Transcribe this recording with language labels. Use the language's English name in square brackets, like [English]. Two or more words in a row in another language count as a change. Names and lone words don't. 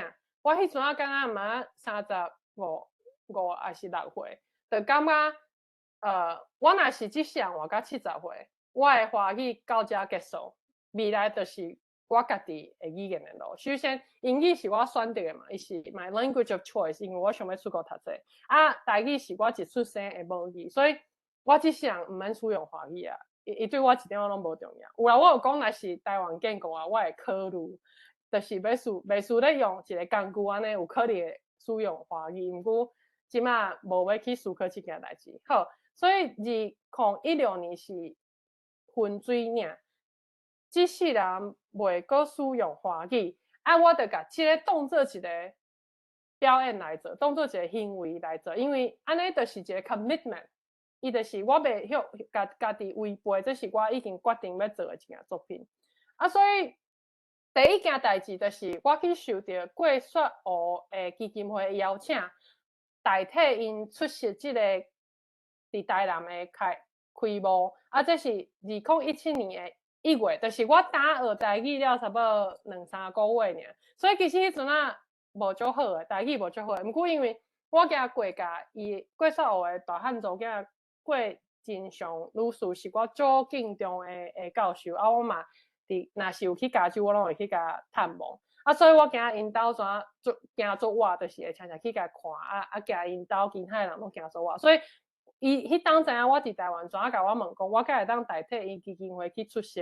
[Min Nan Chinese] 我迄阵啊，敢若嘛35还是6岁，就感觉我若是一世人活到70岁，我的华语到这结束，未来就是我家己的语言的路。首先，英语是我选择的嘛，伊是 [English] my language of choice， [Min Nan Chinese] 因为我想要出国读册。啊，台语是我一出生的母语，所以我一世人毋免使用华语啊。伊对我一点仔拢无重要。有啦，我有讲，若是台湾建国啊，我会考虑，就是袂输咧用一个工具安尼，有可能会使用华语。毋过即马无要去思考即件代志。好，所以2016年是分水岭，即世人袂阁使用华语，啊，我着甲即个当做一个表演来做，当做一个行为来做，因为安尼就是一个 commitment。伊就是我袂晓家己违背，这是我已经决定要做的一件作品。啊，所以第一件代志就是我去受到过雪湖的基金会邀请，代替因出席这个伫台南的开幕。啊，这是2017年的1月，就是我打学台语了差不多2-3个月尔。所以其实迄阵啊无足好的，台语无足好的。毋过因为我惊过甲伊过雪湖的大汉族囝。过真上女士是我足敬重的教授，啊，我嘛若是有去加州，我拢会去甲探望。啊，所以我惊因兜怎惊做我，就是会常常去甲看，啊，惊因兜其他人拢惊做我。所以伊迄当知影我伫台湾，怎啊甲我问讲，我敢会当代替因基金会去出席？